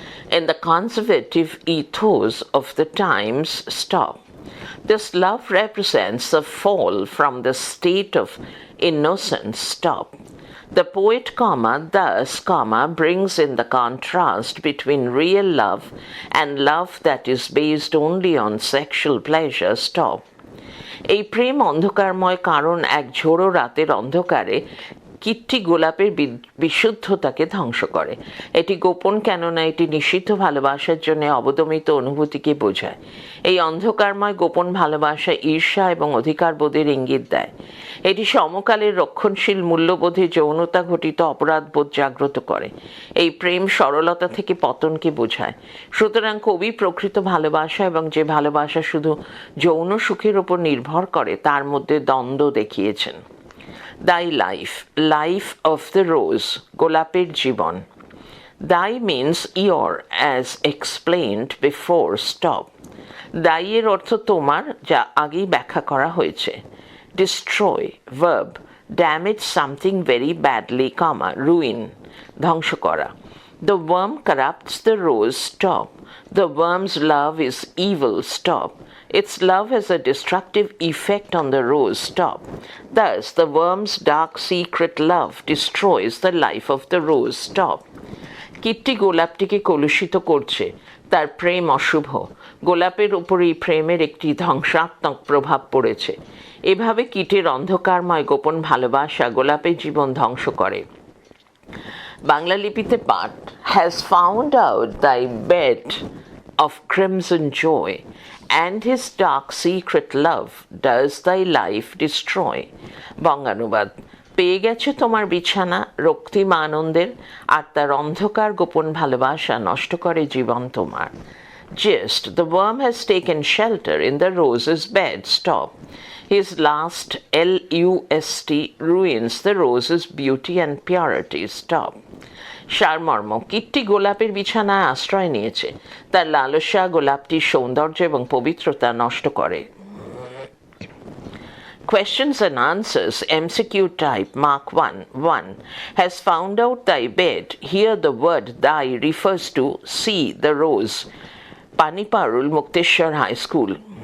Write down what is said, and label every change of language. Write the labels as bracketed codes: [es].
[en] in the conservative ethos of the times, This love represents a fall from the state of innocence, The poet, thus, brings in the contrast between real love and love that is based only on sexual pleasure, [bn] এই প্রেম অন্ধকারময় কারণ এক ঝোড়ো রাতের অন্ধকারে কীটটি গোলাপের বিশুদ্ধতাকে ধ্বংস করে। এটি গোপন, কেননা এটি নিষিদ্ধ ভালোবাসার জন্য অবদমিত অনুভূতিকে বোঝায়। এই অন্ধকারময় গোপন ভালোবাসা ঈর্ষা এবং অধিকারবোধের ইঙ্গিত দেয়। এটি সমকালের রক্ষণশীল মূল্যবোধে যৌনতা ঘটিত অপরাধবোধ জাগ্রত করে। এই প্রেম সরলতা থেকে পতনকে বোঝায়। সুতরাং কবি প্রকৃত ভালোবাসা এবং যে ভালোবাসা শুধু যৌন সুখের ওপর নির্ভর করে তার মধ্যে দ্বন্দ্ব দেখিয়েছেন। [en] Thy life, life of the rose, [bn] গোলাপের জীবন. [en] Thy means your, as explained before, [bn] Thy এর অর্থ তোমার, যা আগেই ব্যাখ্যা করা হয়েছে। [en] Destroy, verb, damage something very badly, ruin, [bn] ধ্বংস করা। [en] The worm corrupts the rose, The worm's love is evil, Its love has a destructive effect on the rose, Thus, the worm's dark secret love destroys the life of the rose, [bn] কীটটি গোলাপটিকে কলুষিত করছে। তার প্রেম অশুভ। গোলাপের উপর এই প্রেমের একটি ধ্বংসাত্মক প্রভাব পড়েছে। এভাবে কীটের অন্ধকারময় গোপন ভালোবাসা গোলাপের জীবন ধ্বংস করে। বাংলা লিপিতে পাঠ [en] has found out thy bed of crimson joy, and his dark secret love does thy life destroy. [bn] বঙ্গানুবাদ, পেয়ে গেছে তোমার বিছানা রক্তিম আনন্দের, আর তার অন্ধকার গোপন ভালোবাসা নষ্ট করে জীবন তোমার। [en] Gist, the worm has taken shelter in the rose's bed, His last, lust, ruins the rose's beauty and purity, [bn] সারমর্ম, কীটটি গোলাপের বিছানায় আশ্রয় নিয়েছে। তার লালসা গোলাপটির সৌন্দর্য এবং পবিত্রতা নষ্ট করে। [en] Questions and answers, MCQ type, Mark 1. 1. Has found out thy bed. Here the word thy refers to see the rose. Paniparul, Mukteshwar High School.